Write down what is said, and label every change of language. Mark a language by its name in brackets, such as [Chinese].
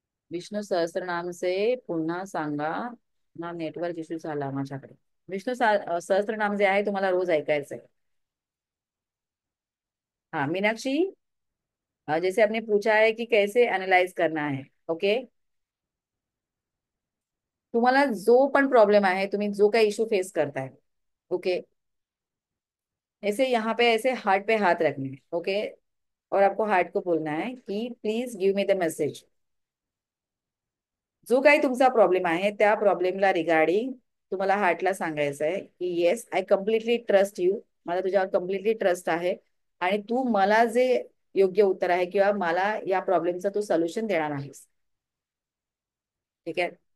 [Marathi] विष्णू सहस्त्रनामचे पुन्हा सांगा ना, नेटवर्क इश्यू झाला माझ्याकडे. विष्णू सहस्त्रनाम जे आहे तुम्हाला रोज ऐकायचंय. [Hindi] हाँ मीनाक्षी, जैसे आपने पूछा है कि कैसे एनालाइज करना है, ओके. [Marathi] तुम्हाला जो पण प्रॉब्लेम आहे, तुम्ही जो काही इश्यू फेस करताय, ओके, [Hindi] ऐसे यहाँ पे ऐसे हार्ट पे हाथ रखने हैं, [Marathi] ओके. [Hindi] और आपको हार्ट को बोलना है कि [English] Please give me the message. [Marathi] जो काही तुमचा प्रॉब्लेम आहे त्या प्रॉब्लेमला रिगार्डिंग तुम्हाला हार्टला सांगायचं आहे की [English] yes I completely trust you, [Marathi] मला तुझ्यावर कम्प्लिटली ट्रस्ट आहे, आणि तू मला जे योग्य उत्तर आहे किंवा मला या प्रॉब्लेमचं तू सोल्युशन देणार आहेस. ठीक आहे.